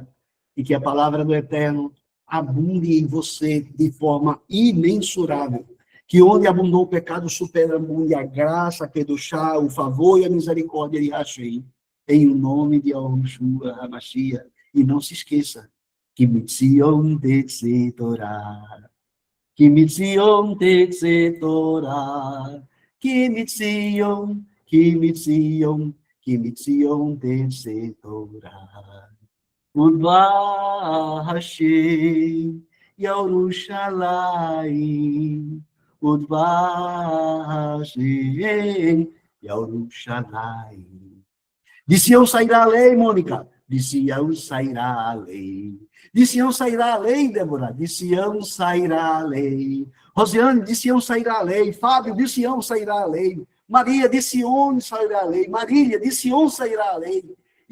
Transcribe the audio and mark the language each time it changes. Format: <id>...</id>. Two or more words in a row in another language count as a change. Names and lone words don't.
<pt>E que a palavra do Eterno abunde em você de forma imensurável. Que onde abundou o pecado, superabunde a graça, a kedushá, o favor e a misericórdia de Hashei. Em o nome de Yahushua HaMashiach. E não se esqueça, que</pt> <he>מציון תצא תורה. Que מציון תצא תורה. Que מציון תצא תורה. ודבר השם, ירושלים, ודבר השם, ירושלים.</he> <pt>De Sião sairá a lei, Mônica. De Sião sairá a lei. De Sião sairá a lei, Débora. De Sião sairá a lei. Rosiane, de Sião sairá a lei. Fábio, de Sião sairá a lei. Maria, de Sião sairá a lei. Marília, de Sião sairá a lei.</pt>